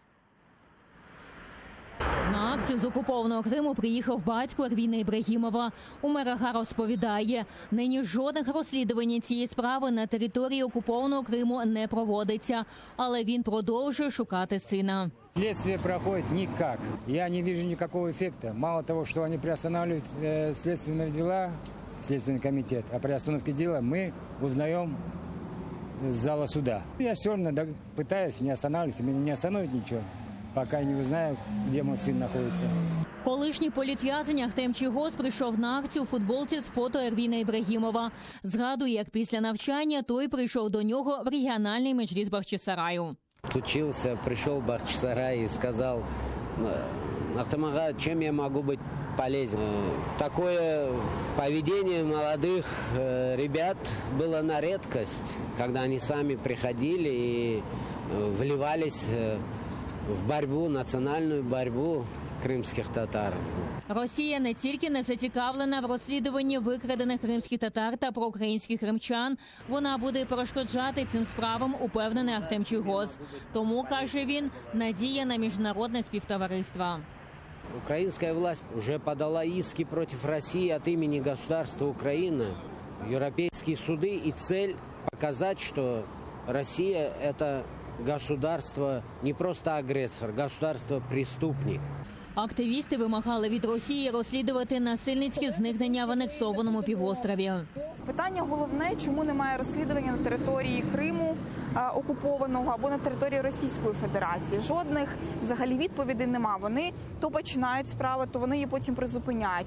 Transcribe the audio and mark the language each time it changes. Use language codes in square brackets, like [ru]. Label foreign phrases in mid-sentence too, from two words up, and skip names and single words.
[uk] На акцію з окупованого Криму приїхав батько Ервіна Ібрагімова. Умер Ага розповідає, нині жодних розслідувань цієї справи на території окупованого Криму не проводиться. Але він продовжує шукати сина. [ru] Следствие проходит никак. Я не вижу никакого эффекта. Мало того, что они приостанавливают следственные дела, Следственный комитет, о приостановке дела мы узнаем с зала суда. Я все равно пытаюсь не останавливаться, меня не остановит ничего, пока я не узнаю, где мой сын находится. [uk] Колишній політв'язень Ахтем Чийгоз прийшов на акцію у футболці з фото Ервіна Ібрагімова. Згадує, як після навчання той прийшов до нього в регіональний меджліс Бахчисараю. [ru] Учился, пришел в Бахчисарай и сказал: Ахтем ага, чем я могу быть полезен? Такое поведение молодых ребят было на редкость, когда они сами приходили и вливались в борьбу, национальную борьбу [uk] кримських татар. Росія не тільки не зацікавлена в розслідуванні викрадених кримських татар та проукраїнських кримчан, вона буде перешкоджати цим справам, упевнений Ахтем Чийгоз. Тому, каже він, надія на міжнародне співтовариство. [ru] Украинская власть уже подала иски против России от имени государства Украина в европейские суды, и цель показать, что Россия – это государство не просто агрессор, государство-преступник. [uk] Активісти вимагали від Росії розслідувати насильницькі зникнення в анексованому півострові. Питання головне, чому немає розслідування на території Криму окупованого або на території Російської Федерації. Жодних взагалі відповідей нема. Вони то починають справу, то вони її потім призупиняють.